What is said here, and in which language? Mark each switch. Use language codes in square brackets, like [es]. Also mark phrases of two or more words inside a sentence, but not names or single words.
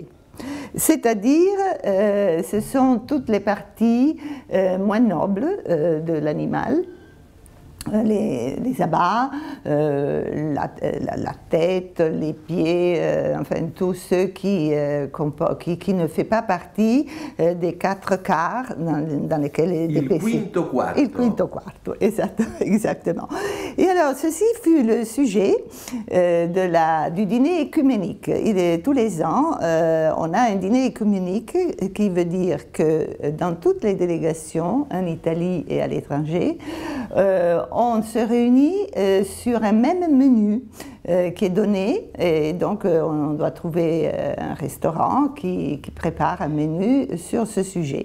[fr] C'est-à-dire, ce sont toutes les parties moins nobles de l'animal. Les abats, la tête, les pieds, enfin tout ce qui ne fait pas partie des 4 quarts dans lesquels [it] Il quinto quarto. Il quinto quarto, [fr] exactement. Et alors, ceci fut le sujet du dîner écuménique. Tous les ans, on a un dîner écuménique qui veut dire que dans toutes les délégations, en Italie et à l'étranger, on se réunit sur un même menu qui est donné, et donc on doit trouver un restaurant qui prépare un menu sur ce sujet.